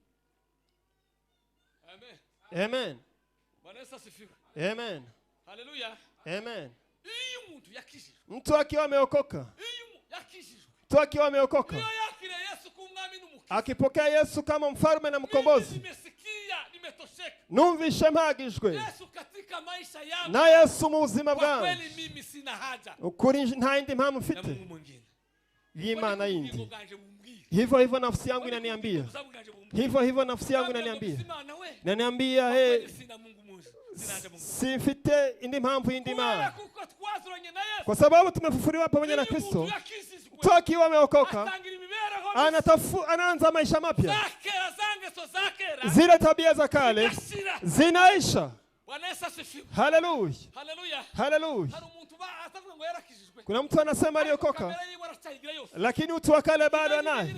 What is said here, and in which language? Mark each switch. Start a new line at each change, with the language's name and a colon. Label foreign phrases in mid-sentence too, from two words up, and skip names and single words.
Swahili: Amen. Amen. Haleluya. Amen. Mtu akiwa ameokoka, mtu akiwa ameokoka, akipokea Yesu kama mfalme na mkombozi,
Kinyarwanda: numvishe mpagijwe na Yesu mu buzima bwanjye. Ukuri nta yindi mpamvu mfite y'Imana yindi.
Swahili: Hivyo hivyo nafsi yangu inaniambia. Hivyo hivyo nafsi yangu inaniambia.
Kinyarwanda: Inaniambia sifite indi mpamvu yindi Imana.
Swahili: Kwa sababu tumefufuliwa pamoja na Kristo. Mtu akiwa ameokoka anaanza maisha mapya. Zile tabia za kale zinaisha. Haleluya. Haleluya. Kuna mtu anasema aliokoka, lakini utu wa kale bado anaye.